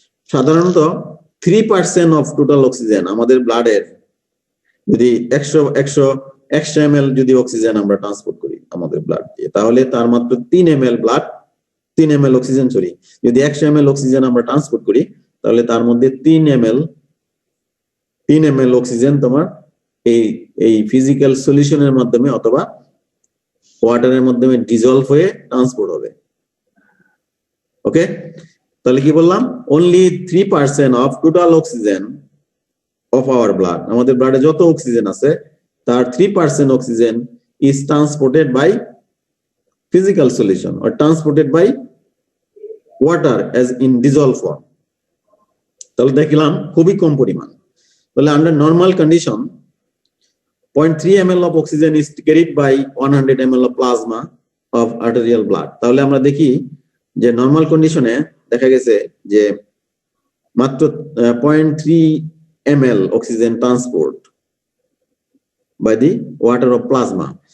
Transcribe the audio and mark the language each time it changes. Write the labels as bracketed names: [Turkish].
[Bangla] সাধারণত [English] 3% of total oxygen [Bangla] আমাদের ব্লাডের, যদি 100 ml যদি অক্সিজেন আমরা ট্রান্সপোর্ট করি আমাদের ব্লাড দিয়ে, তাহলে তার মাত্র 3 ml অক্সিজেন, যদি 100 ml অক্সিজেন আমরা ট্রান্সপোর্ট করি, তাহলে তার মধ্যে 3 ml অক্সিজেন তোমার এই ফিজিক্যাল সলিউশনের মাধ্যমে অথবা ওয়াটারের মাধ্যমে ডিজলভ হয়ে ট্রান্সপোর্ট হবে। ওকে, তাহলে কি বললাম? [English] only 3% of total oxygen of our blood, [Bangla] আমাদের ব্লাডে যত অক্সিজেন আছে তার 3% oxygen [English] is transported by physical solution or transported by water as in dissolved form. [Bangla] তাহলে দেখলাম খুবই কম পরিমাণ। তাহলে [English] under normal condition 0.3 ml of oxygen is carried by 100 ml of plasma of arterial blood. [Bangla] তাহলে আমরা দেখি যে নরমাল কন্ডিশনে দেখা গেছে যে মাত্র [English] 0.3 ml oxygen transport by the water of plasma.